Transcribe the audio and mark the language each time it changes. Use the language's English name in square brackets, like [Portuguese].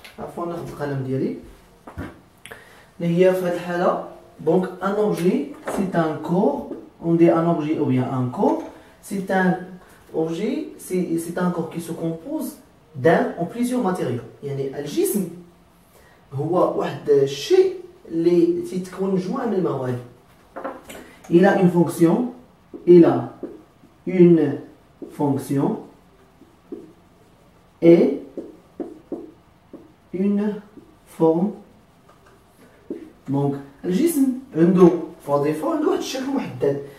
[Arabic] عفوا ناخذ القلم ديالي اللي هي في هاد الحاله. [French] دونك ان اوبجي سي ان كور، on dit un objet ou bien un corps, c'est un objet, c'est un corps qui se compose d'un ou plusieurs matériaux. [Arabic] يعني الجسم هو واحد الشيء اللي تتكون مجموعة من المواد. [French] Il a une fonction, il a une fonction et une forme. [Arabic] Donc الجسم عنده [French] par défaut [Arabic] عنده واحد الشكل محدد.